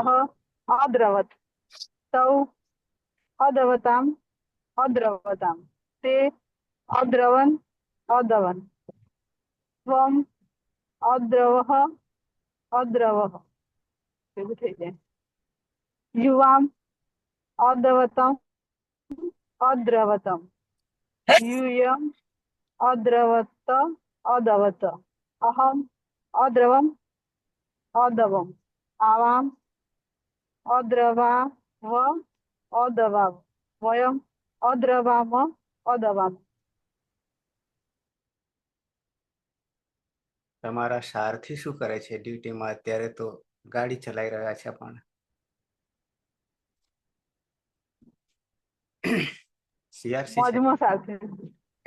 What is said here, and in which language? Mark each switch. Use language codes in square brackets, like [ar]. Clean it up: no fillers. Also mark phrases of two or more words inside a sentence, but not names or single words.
[sa] સહ અદ્રવત તૌ અદવતામ અદ્રવતામ તે અદ્રવન અદવન ત્વમ અદ્રવહ અદ્રવહ [gu] એવું થઈ જાય. [sa] યુવામ અદ્રવતમ અદ્રવતમ यूयम अद्रवत अदवत अहम अद्रवम अदवम आवाम अद्रवाव अदवाव वयम अद्रवाम अदवाम. [gu] તમારા સારથી શું કરે છે ડ્યુટીમાં? અત્યારે તો ગાડી ચલાવી રહ્યા છે પણ સીઆરસી છે મોજમાં સાથે હે?